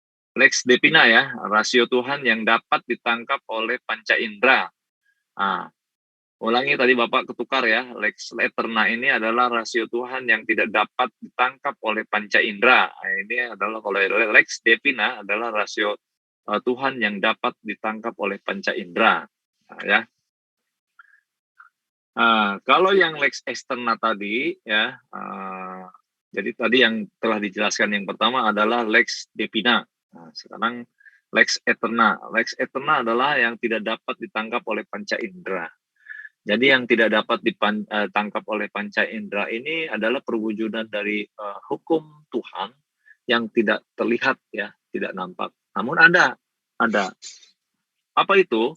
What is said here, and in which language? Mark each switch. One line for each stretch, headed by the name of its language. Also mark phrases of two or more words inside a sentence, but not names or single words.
Latin: Lex Devina
Indonesian: ya, rasio Tuhan yang dapat ditangkap oleh panca indera. Ulangi tadi Bapak ketukar ya,
Latin: lex eterna
Indonesian: ini adalah rasio Tuhan yang tidak dapat ditangkap oleh panca indera. Ini adalah kalau
Latin: lex divina
Indonesian: adalah rasio Tuhan yang dapat ditangkap oleh panca indera. Ya. Kalau yang
Latin: lex externa
Indonesian: tadi ya, jadi tadi yang telah dijelaskan yang pertama adalah
Latin: lex divina.
Indonesian: Sekarang
Latin: lex eterna. Lex eterna
Indonesian: adalah yang tidak dapat ditangkap oleh panca indera. Jadi yang tidak dapat ditangkap oleh panca indera ini adalah perwujudan dari hukum Tuhan yang tidak terlihat ya, tidak nampak. Namun ada. Apa itu?